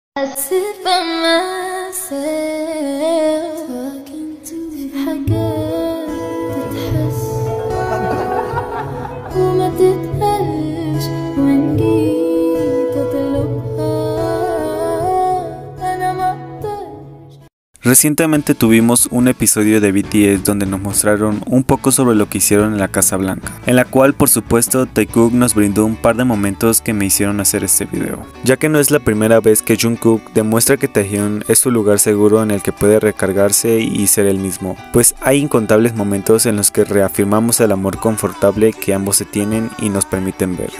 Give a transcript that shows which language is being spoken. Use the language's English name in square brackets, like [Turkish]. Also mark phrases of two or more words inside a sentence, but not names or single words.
[English] I sit by myself talking to [Arabic] حاجات تتحس وما تتقالش وإن جيت أطلبها أنا ما أقدرش. [Spanish] Recientemente tuvimos un episodio de BTS donde nos mostraron un poco sobre lo que hicieron en la Casa Blanca, en la cual por supuesto Taekook nos brindó un par de momentos que me hicieron hacer este video, ya que no es la primera vez que Jungkook demuestra que Taehyun es su lugar seguro en el que puede recargarse y ser el mismo, pues hay incontables momentos en los que reafirmamos el amor confortable que ambos se tienen y nos permiten ver.